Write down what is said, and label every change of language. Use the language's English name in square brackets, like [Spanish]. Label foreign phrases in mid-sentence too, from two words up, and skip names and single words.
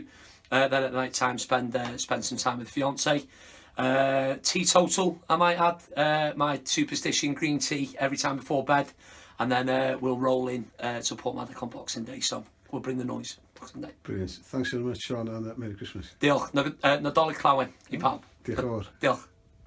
[English] Then at night time, spend some time with the fiance. Teetotal, I might add. My superstition green tea every time before bed. And then we'll roll in to Portmadoc on Boxing Day. So we'll bring the noise. Boxing Day. Brilliant. Thanks very much, Sean, and Merry Christmas. [Welsh] Diolch. Nadolig Clawen, I pawb. Diolch yn fawr. Diolch.